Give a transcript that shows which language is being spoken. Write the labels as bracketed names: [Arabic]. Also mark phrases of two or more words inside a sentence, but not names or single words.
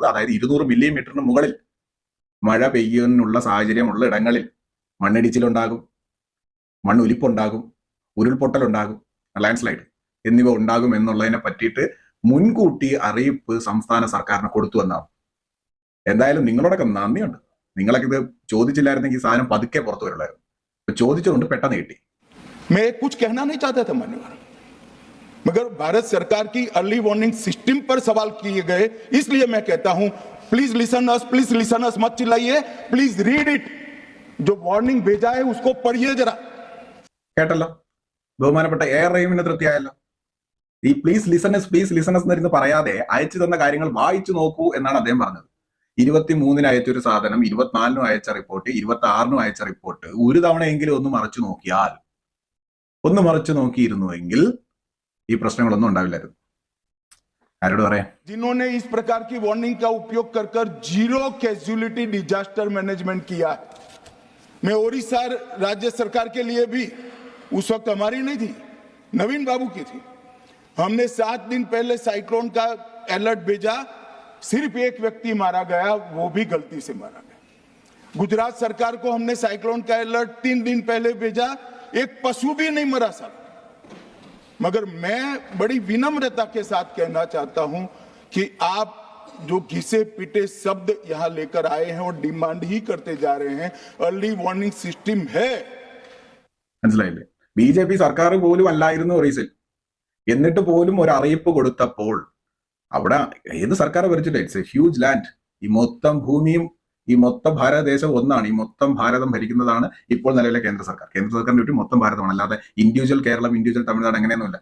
[Malayalam] അതായത് 200 മില്ലിമീറ്ററിന് മുകളിൽ മഴ പെയ്യാനുള്ള സാഹചര്യമുള്ള ഇടങ്ങളിൽ മണ്ണിടിച്ചിലുണ്ടാകും, മണ്ണൊലിപ്പുണ്ടാകും, ഉരുൾപൊട്ടലുണ്ടാകും, ലാൻഡ്സ്ലൈഡ് എന്നിവ ഉണ്ടാകും എന്നുള്ളതിനെ പറ്റിയിട്ട് മുൻകൂട്ടി അറിയിപ്പ് സംസ്ഥാന സർക്കാരിന് കൊടുത്തു എന്നാണ്. എന്തായാലും നിങ്ങളോടൊക്കെ നന്ദിയുണ്ട്. നിങ്ങളൊക്കെ ഇത് ചോദിച്ചില്ലായിരുന്നെങ്കിൽ ഈ സാധനം പതുക്കെ പുറത്തു വരുള്ളായിരുന്നു. ഇപ്പൊ ചോദിച്ചതുകൊണ്ട് പെട്ടെന്ന് കിട്ടി. [Hindi] मैं कुछ कहना नहीं चाहता था मान्यवर, मगर भारत सरकार की [English] early warning system [Hindi] पर सवाल किए गए, इसलिए मैं कहता हूं [English] please listen us, [Hindi] मत चिल्लाइए, [English] please read it. [Hindi] जो वार्निंग भेजा है उसको पढ़िए जरा. [Malayalam] കേട്ടല്ലോ, ബഹുമാനപ്പെട്ട എയർ റഹീമിന് തൃപ്തിയായല്ലോ. ഈ [English] please listen us [Malayalam] എന്നിരുന്ന് പറയാതെ അയച്ചു തന്ന കാര്യങ്ങൾ വായിച്ചു നോക്കൂ എന്നാണ് അദ്ദേഹം പറഞ്ഞത്. 23-ന് അയച്ചൊരു സാധനം 24-നും അയച്ച റിപ്പോർട്ട്, 26-നും അയച്ച റിപ്പോർട്ട് ഒരു തവണയെങ്കിലും ഒന്ന് മറിച്ചു നോക്കിയിരുന്നുവെങ്കിൽ ഈ പ്രശ്നങ്ങളൊന്നും ഉണ്ടാവില്ലായിരുന്നു. ആരോട് പറയാം? [Hindi] जिन्होंने इस प्रकार की वार्निंग का उपयोग कर [English] zero casualty disaster management [Hindi] किया है. मैं ओडिशा राज्य सरकार के लिए भी, उस वक्त हमारी नहीं थी, नवीन बाबू की थी, हमने 7 दिन पहले साइक्लोन का अलर्ट भेजा, सिर्फ एक व्यक्ति मारा गया, वो भी गलती से मारा गया. गुजरात सरकार को हमने साइक्लोन का अलर्ट 3 दिन पहले भेजा, एक पशु भी नहीं मरा साहब. मगर मैं बड़ी विनम्रता के साथ कहना चाहता हूं कि आप जो घिसे पिटे शब्द यहां लेकर आए हैं और डिमांड ही करते जा रहे हैं, [English] early warning system [Hindi] है. [Malayalam] മനസ്സിലായില്ലേ? BJP സർക്കാർ പോലും അല്ലായിരുന്നു ഒറീസയിൽ, എന്നിട്ട് പോലും ഒരു അറിയിപ്പ് കൊടുത്തപ്പോൾ അവിടെ ഏത് സർക്കാർ ഭരിച്ചിട്ട്, [English] it's a huge land. [Malayalam] ഈ മൊത്തം ഭൂമിയും ഈ മൊത്തം ഭാരതദേശം ഒന്നാണ്. ഈ മൊത്തം ഭാരതം ഭരിക്കുന്നതാണ് ഇപ്പോൾ നിലവിലെ കേന്ദ്ര സർക്കാർ. കേന്ദ്ര സർക്കാരിന്റെ ചുറ്റും മൊത്തം ഭാരതമാണ്, അല്ലാതെ ഇൻഡിവിജ്വൽ കേരളം, ഇൻഡിവിജ്വൽ തമിഴ്നാട് അങ്ങനെയൊന്നുമില്ല.